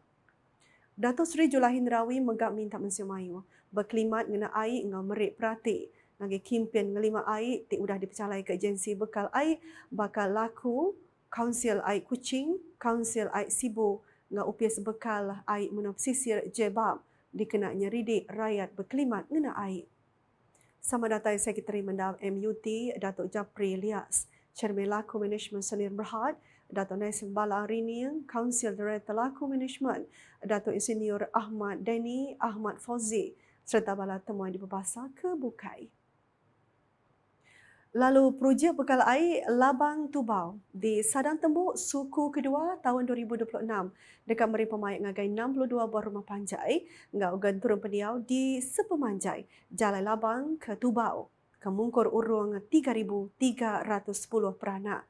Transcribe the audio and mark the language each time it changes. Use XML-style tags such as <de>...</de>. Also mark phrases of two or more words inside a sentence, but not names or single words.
<iba>Dato' Sri Julahin Rawi megak minta Museum Melayu berkelimat ngena air ngau merik perhati ngagi kimpian ngelima air ti udah dipercalai ke agensi bekal air bakal laku Kaunsil Air Kuching, Kaunsil Air Sibu ngau upis bekal air menua pesisir Jebab dikenanya ridik rakyat berkelimat ngena air. Sama datai Sekretari Mendam MUT Datuk Japri Ilyas, Chairman Laku Management Sdn Bhd Dato' Nassim Balarini, Kaunsil Director Laku Management, Dato' Insinyur Ahmad Deni Ahmad Fauzi serta bala temuan di Berbahasa ke Bukai. Lalu projek bekal air Labang Tubau di Sadang Tembuk suku kedua tahun 2026 dekat meri pemaik ngagai 62 buah rumah panjai ngau gan turun pendiau di Sepemanjai Jalan Labang ke Tubau kemungkur urung 3,310 peranak.</iba>